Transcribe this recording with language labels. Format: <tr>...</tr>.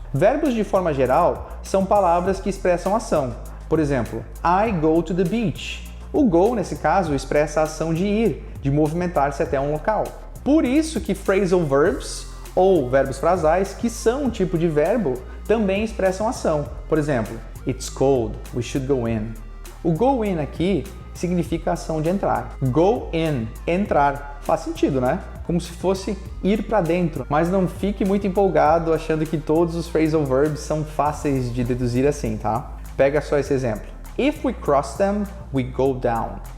<pt>Verbos, de forma geral, são palavras que expressam ação. Por exemplo,</pt> <en>I go to the beach.</en> <pt>O go, nesse caso, expressa a ação de ir, de movimentar-se até um local. Por isso que phrasal verbs, ou verbos frasais, que são um tipo de verbo, também expressam ação.</pt> <en>Por exemplo, it's cold, we should go in.</en> <pt>O go in aqui significa a ação de entrar. Go in, entrar. Faz sentido, né? Como se fosse ir para dentro. Mas não fique muito empolgado achando que todos os phrasal verbs são fáceis de deduzir assim, tá? Pega só esse exemplo.</pt> <en>If we cross them, we go down.</en>